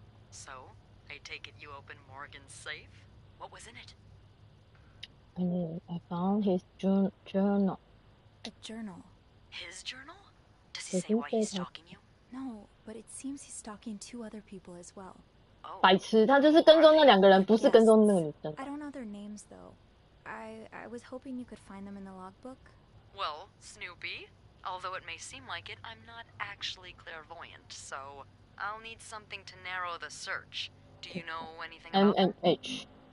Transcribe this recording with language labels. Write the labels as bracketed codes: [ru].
[en] So, I take it you opened Morgan's safe? What was in it? I found his journal. A journal? His journal? Does he say why he's stalking you? No, but it seems he's stalking 2 other people as well. [zh] 白痴，他就是跟踪那2个人，不是跟踪那个女生。 [en] I don't know their names though. I was hoping you could find them in the logbook. Well, Snoopy, although it may seem like it, I'm not actually clairvoyant, so I'll need something to narrow the search. Do you know anything about them? M&H.